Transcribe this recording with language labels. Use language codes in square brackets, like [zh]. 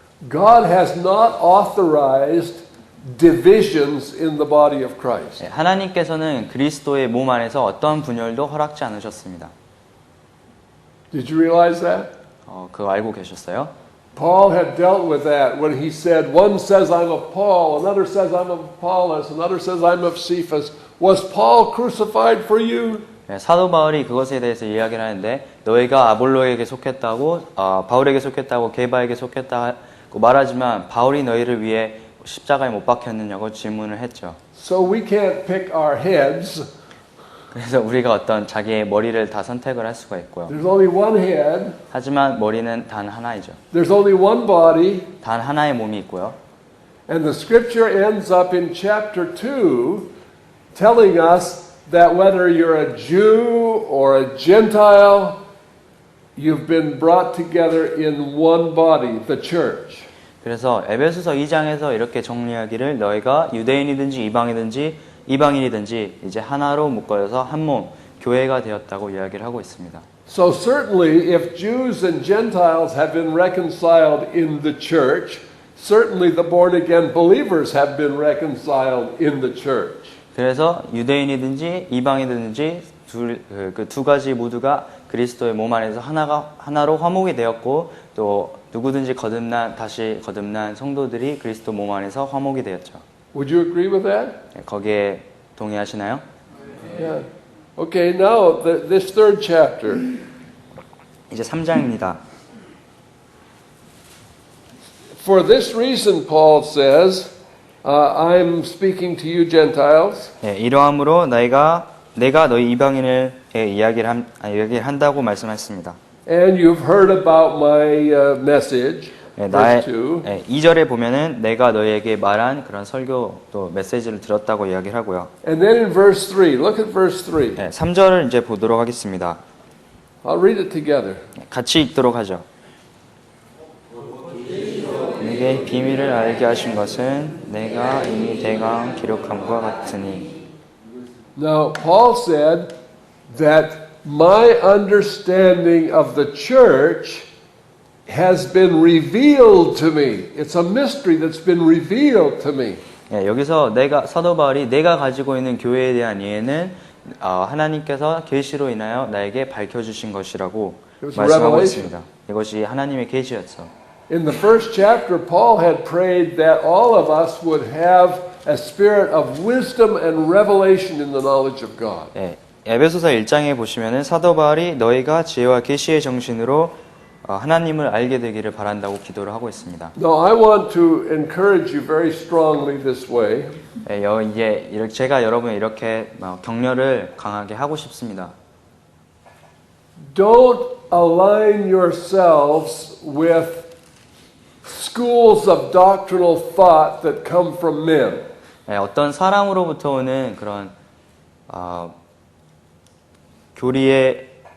[en] God has not authorized divisions in the body of Christ. [ko] 하나님께서는 그리스도의 몸 안에서 어떤 분열도 허락지 않으셨습니다. [en] Did you realize that? [ko] 그거 알고 계셨어요? [en] Paul had dealt with that when he said, one says I'm of Paul, another says I'm of Apollos, another says I'm of Cephas. Was Paul crucified for you? [ko] 사도 바울이 그것에 대해서 이야기를 하는데 너희가 아볼로에게 속했다고 바울에게 속했다고 게바에게 속했다고 말하지만 바울이 너희를 위해 십자가에 못 박혔느냐고 질문을 했죠. [en] So we can't pick our heads. [ko] 그래서 우리가 어떤 자기의 머리를 다 선택을 할 수가 있고요. [en] There's only one head. [ko] 하지만 머리는 단 하나이죠. [en] There's only one body. [ko] 단 하나의 몸이 있고요. [en] And the scripture ends up in chapter 2 telling us that whether you're a Jew or a Gentile, you've been brought together in one body, the church. [ko] 그래서 에베소서 2장에서 이렇게 정리하기를 너희가 유대인이든지 이방인이든지 이제 하나로 묶어서 한 몸, 교회가 되었다고 이야기를 하고 있습니다. [en] So certainly if Jews and Gentiles have been reconciled in the church, certainly the born again believers have been reconciled in the church. [ko] 그래서 유대인이든지 이방인이든지 그 두 가지 모두가 그리스도의 몸 안에서 하나로 화목이 되었고 또 누구든지 다시 거듭난 성도들이 그리스도 몸 안에서 화목이 되었죠. [en] Would you agree with that? [ko] 거기에 동의하시나요? [en] Yeah. Okay, now this third chapter. [ko] 이제 3장입니다. [en] For this reason, Paul says, I'm speaking to you Gentiles. [ko] 이러함으로 내가 너희 이방인을 이야기를 한다고 말씀했습니다. [en] And you've heard about my message. Verse 2. [ko] 2절에 보면은 내가 너희에게 말한 그런 설교 또 메시지를 들었다고 이야기를 하고요. [en] And then in verse 3, look at verse 3. [ko] 3절을 이제 보도록 하겠습니다. [en] I'll read it together. [ko] 같이 읽도록 하죠. 내게 비밀을 알게 하신 것은 내가 이미 대강 기록함과 같으니. [en] Now, Paul said that my understanding of the church has been revealed to me. It's a mystery that's been revealed to me. [ko] 예, 여기서 사도 바울이 내가 가지고 있는 교회에 대한 이해는 하나님께서 계시로 인하여 나에게 밝혀주신 것이라고 말씀하고 있습니다. 이것이 하나님의 계시였어. [en] In the first chapter, Paul had prayed that all of us would have a spirit of wisdom and revelation in the knowledge of God. [ko] 예, 에베소서 1장에 보시면은 사도 바울이 너희가 지혜와 계시의 정신으로 하나님을 알게 되기를 바란다고 기도를 하고 있습니다. [en] Now, I want to encourage you very strongly this way. [ko] 예, 이제 제가 여러분을 이렇게 격려를 강하게 하고 싶습니다. [en] Don't align yourselves with schools of doctrinal thought that come from men. [ko] 예, 어떤 사람으로부터 오는 그런 교리의